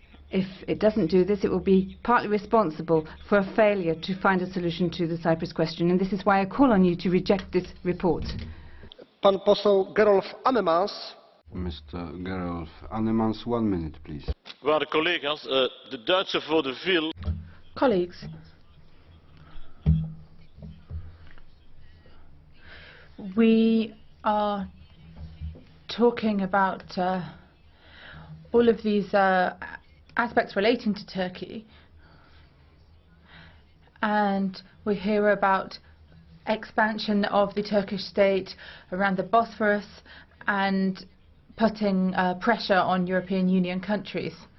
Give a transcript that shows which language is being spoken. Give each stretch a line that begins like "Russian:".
English: If it doesn't do this, it will be partly responsible for a failure to find a solution to the Cyprus question, and this is why I call on you to reject this report.
Polish: Pan poseł Gerolf Annemans.
English: Mr. Gerolf Annemans, 1 minute, please.
Dutch: Waarde collega's, de Duitse vaudeville.
English: Colleagues, we are talking about all of these aspects relating to Turkey, and we hear about expansion of the Turkish state around the Bosphorus and putting pressure on European Union countries.